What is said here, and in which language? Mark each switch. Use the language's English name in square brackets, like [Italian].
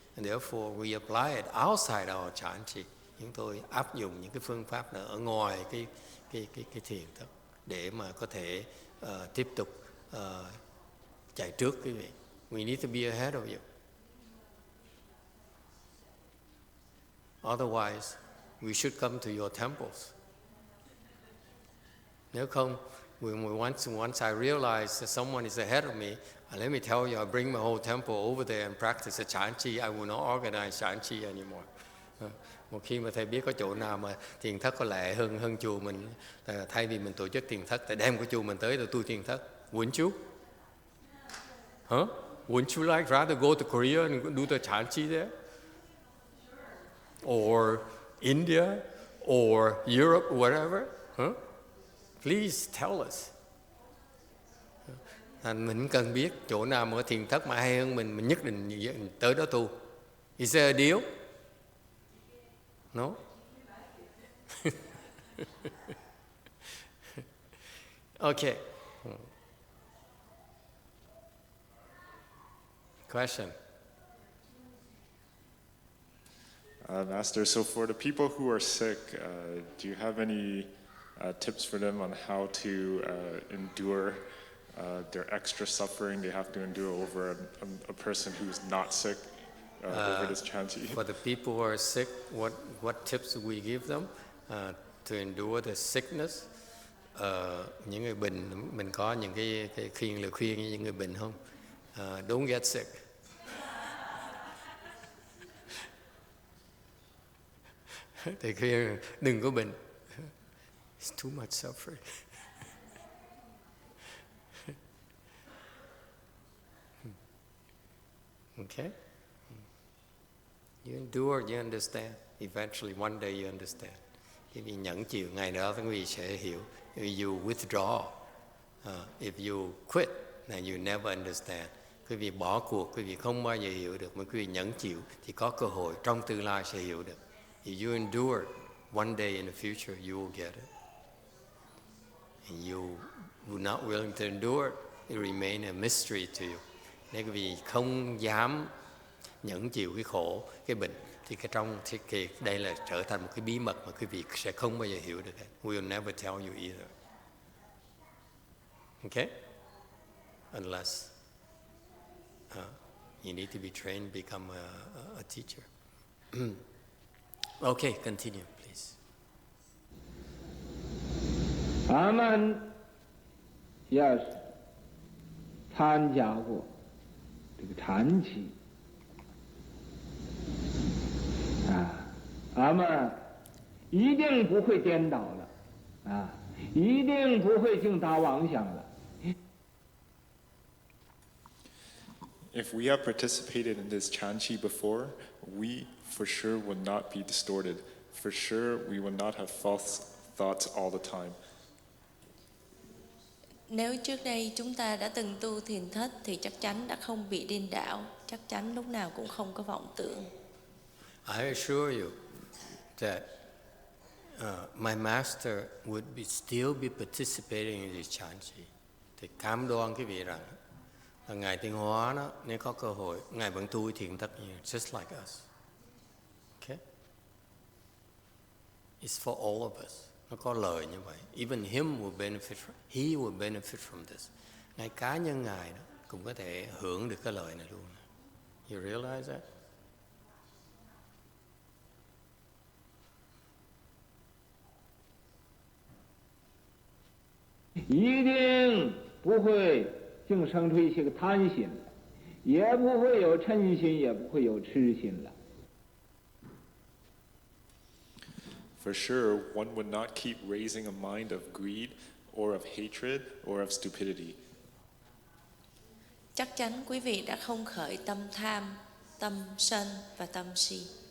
[English] And therefore we apply it outside our Chan Chi. [Vietnamese] Chúng tôi áp dụng những cái phương pháp ở ngoài cái thiền thất để mà có thể tiếp tục chạy trước quý vị. [English] We need to be ahead of you. Otherwise, we should come to your temples. [Vietnamese] Nếu không, [English] once I realize that someone is ahead of me, let me tell you, I bring my whole temple over there and practice a Chan Chi. I will not organize Chan Chi anymore. [Vietnamese] Một khi mà thầy biết có chỗ nào mà thiền thất có lệ hơn chùa mình, thay vì mình tổ chức thiền thất, thầy đem cái chùa mình tới rồi tu thiền thất. [English] Wouldn't you? Huh? Wouldn't you like rather go to Korea and do the chanchi there? Or India? Or Europe, whatever? Huh? Please tell us. [Vietnamese] Mình cần biết chỗ nào mà có thiền thất mà hay hơn mình nhất định tới đó tu. [English] Is there a deal? No? Okay. Question. Master, so for the people who are sick, do you have any tips for them on how to endure their extra suffering they have to endure over a person who's not sick over this chanty? For the people who are sick, what tips do we give them to endure the sickness? [Vietnamese] Những người bệnh, mình có những cái lời khuyên với những người bệnh không? [English] Don't get sick. [Vietnamese] Thầy khuyên đừng có bệnh. [English] It's too much suffering. Okay? You endure, you understand. Eventually, one day you understand. [Vietnamese] Quý vị nhẫn chịu, ngày đó quý vị sẽ hiểu. [English] If you withdraw, if you quit, then you never understand. [Vietnamese] Quý vị bỏ cuộc, quý vị không bao giờ hiểu được. Mà quý vị nhẫn chịu thì có cơ hội trong tương lai sẽ hiểu được. [English] If you endure, one day in the future you will get it. And you were not willing to endure, it remain a mystery to you. [Vietnamese] Nếu quý vị không dám nhẫn chịu cái khổ, cái bệnh, thì đây là trở thành một cái bí mật mà quý vị sẽ không bao giờ hiểu được. [English] We will never tell you either. Okay? Unless you need to be trained, become a teacher. Okay, continue, please. [Chinese] 他们要是参加过这个禅期他们一定不会颠倒了一定不会净打妄想了。 [English] If we have participated in this chanchi before, we for sure would not be distorted. For sure, we would not have false thoughts all the time. [Vietnamese] Nếu trước đây chúng ta đã từng tu thiền thất thì chắc chắn đã không bị điên đảo, chắc chắn lúc nào cũng không có vọng tưởng. [English] I assure you that my master would still be participating in this chanchi. [Vietnamese] Thì cam đoan quý vị rằng là Ngài Tiến Hóa đó, nếu có cơ hội, Ngài vẫn tu thiền thất như [English] just like us. Okay? It's for all of us. [Vietnamese] Nó có lời như vậy. [English] Even him will benefit he will benefit from this. [Vietnamese] Ngay cá nhân Ngài đó cũng có thể hưởng được cái lời này luôn. [English] You realize that? [Vietnamese] Nhất định [Chinese] 不会净生出一些个贪心来，也不会有嗔心，也不会有痴心来。 [English] For sure, one would not keep raising a mind of greed or of hatred or of stupidity. [Vietnamese] Chắc chắn quý vị đã không khởi tâm tham, tâm sân và tâm si.